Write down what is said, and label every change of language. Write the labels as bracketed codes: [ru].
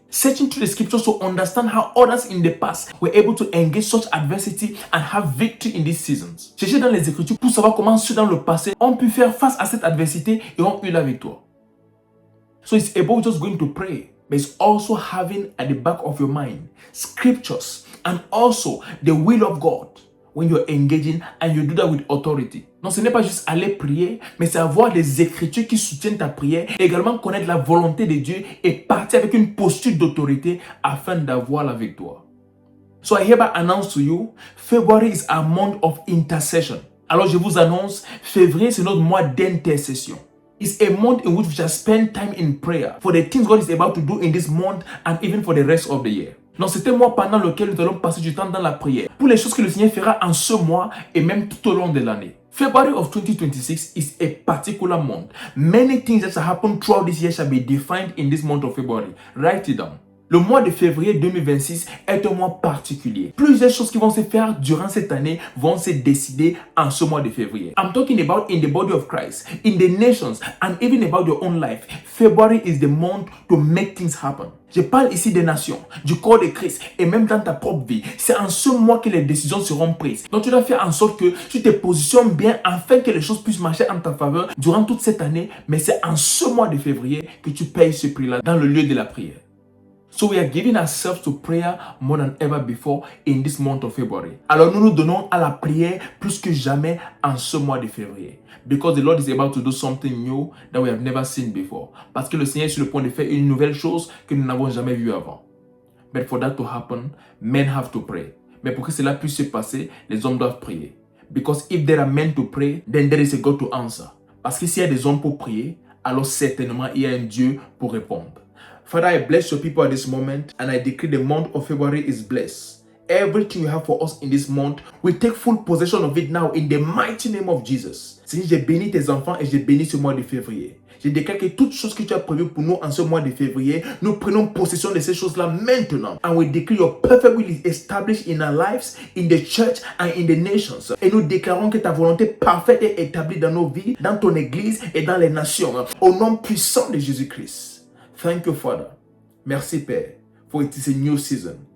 [en] Searching through the scriptures to understand how others in the past were able to engage such adversity and have victory in these seasons. [fr] Cherchez dans les Écritures pour savoir comment ceux dans le passé ont pu faire face à cette adversité et ont eu la victoire. [en] So it's about just going to pray, but it's also having at the back of your mind scriptures and also the will of God when you're engaging and you do that with authority. [fr] Non, ce n'est pas juste aller prier, mais c'est avoir des écritures qui soutiennent ta prière, et également connaître la volonté de Dieu et partir avec une posture d'autorité afin d'avoir la victoire. [en] So I hereby announce to you, February is a month of intercession. [fr] Alors je vous annonce, février c'est notre mois d'intercession. [en] It's a month in which we shall spend time in prayer for the things God is about to do in this month and even for the rest of the year. [fr] Donc c'est un mois pendant lequel nous allons passer du temps dans la prière pour les choses que le Seigneur fera en ce mois et même tout au long de l'année. [en] February of 2026 is a particular month. Many things that shall happen throughout this year shall be defined in this month of February. Write it down. [fr] Le mois de février 2026 est un mois particulier. Plusieurs choses qui vont se faire durant cette année vont se décider en ce mois de février. [en] I'm talking about in the body of Christ, in the nations, and even about your own life. February is the month to make things happen. [fr] Je parle ici des nations, du corps de Christ et même dans ta propre vie. C'est en ce mois que les décisions seront prises. Donc tu dois faire en sorte que tu te positionnes bien afin que les choses puissent marcher en ta faveur durant toute cette année. Mais c'est en ce mois de février que tu payes ce prix-là dans le lieu de la prière. [en] So we are giving ourselves to prayer more than ever before in this month of February. [fr] Alors nous nous donnons à la prière plus que jamais en ce mois de février. [en] Because the Lord is about to do something new that we have never seen before. [fr] Parce que le Seigneur est sur le point de faire une nouvelle chose que nous n'avons jamais vue avant. [en] But for that to happen, men have to pray. [fr] Mais pour que cela puisse se passer, les hommes doivent prier. [en] Because if there are men to pray, then there is a God to answer. [fr] Parce que s'il y a des hommes pour prier, alors certainement il y a un Dieu pour répondre. [en] Father, I bless your people at this moment and I decree the month of February is blessed. Everything you have for us in this month, we take full possession of it now in the mighty name of Jesus. [fr] Seigneur, j'ai béni tes enfants et j'ai béni ce mois de février. Je déclare que toutes choses que tu as prévues pour nous en ce mois de février, nous prenons possession de ces choses-là maintenant. [en] And we decree your perfect will is established in our lives, in the church and in the nations. [fr] Et nous déclarons que ta volonté parfaite est établie dans nos vies, dans ton église et dans les nations. Au nom puissant de Jésus-Christ. [en] Thank you, Father. [fr] Merci, Père, [en] for it is a new season.